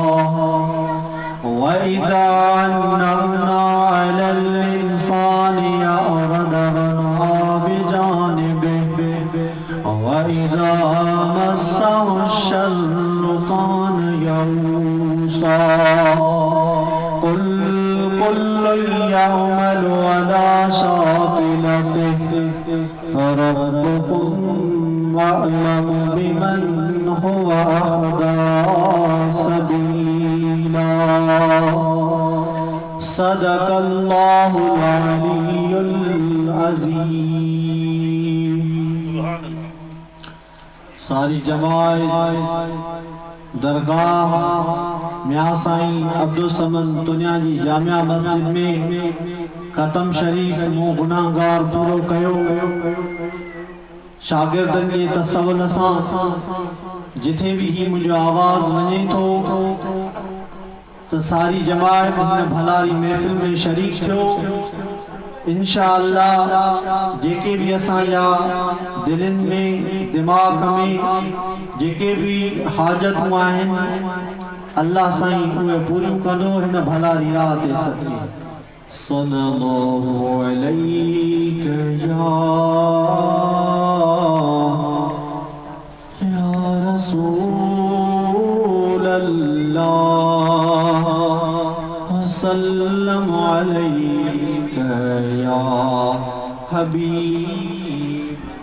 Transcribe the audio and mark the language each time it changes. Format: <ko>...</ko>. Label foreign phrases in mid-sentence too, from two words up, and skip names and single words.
<ar>وإذا أنعمنا على الإنسان أعرض ونأى بجانبه وإذا مسه الشر كان يئوسا قل كل يعمل على شاكلته فربكم أعلم بمن هو أهدى سبيلا صدق الله العلي العظيم</ar> <sd>सारी जमात दरगाह मियां साईं अब्दुल समद दुनिया जी जामिया मस्जिद में खत्म शरीफ मो गुनाहगार पूरो कयो शागिर्दन जे तसव्वुल सां जिथे भी ही मुझो आवाज वने थो तो सारी जमात हिन भलारी महफिल में शरीक थियो इंशाअल्लाह जेके भी असांजा दिलन में दिमाग में जेके भी हाजतूं आहिनि अल्लाह साईं उहे पूरियूं कंदो हिन भलारी राह ते सदके</sd> <ar>صلى الله عليه يا رسول الله صلى الله عليه يا حبيب</ar>